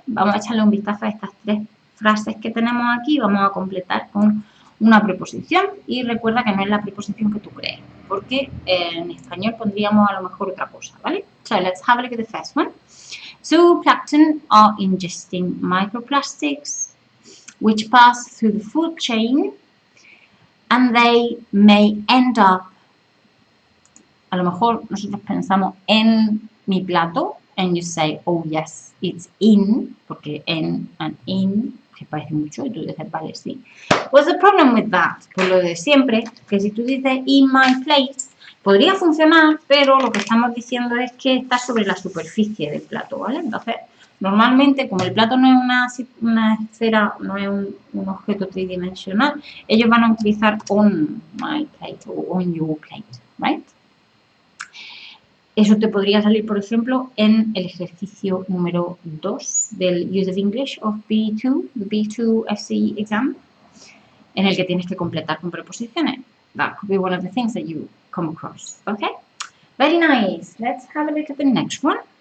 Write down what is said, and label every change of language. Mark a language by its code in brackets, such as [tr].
[es] Vamos a echarle un vistazo a estas tres frases que tenemos aquí, vamos a completar con una preposición y recuerda que no es la preposición que tú crees, porque en español pondríamos a lo mejor otra cosa, ¿vale? [en] So let's have a look at the first one. Zooplankton are ingesting microplastics which pass through the food chain and they may end up. [es] A lo mejor nosotros pensamos en mi plato [en] and you say, oh yes, it's in, [es] porque en and in se parece mucho y tú dices, vale, sí. [en] What's the problem with that? [es] Pues lo de siempre, que si tú dices [en] in my plate, [es] podría funcionar, pero lo que estamos diciendo es que está sobre la superficie del plato, ¿vale? Entonces, normalmente, como el plato no es una esfera, no es un objeto tridimensional, ellos van a utilizar [en] on my plate [es] o [en] on your plate, [es] right? Eso te podría salir, por ejemplo, en el ejercicio número 2 del Use of English of B2, the B2 FCE exam, en el que tienes que completar con preposiciones. [en] That could be one of the things that you come across, okay? Very nice. Let's have a look at the next one.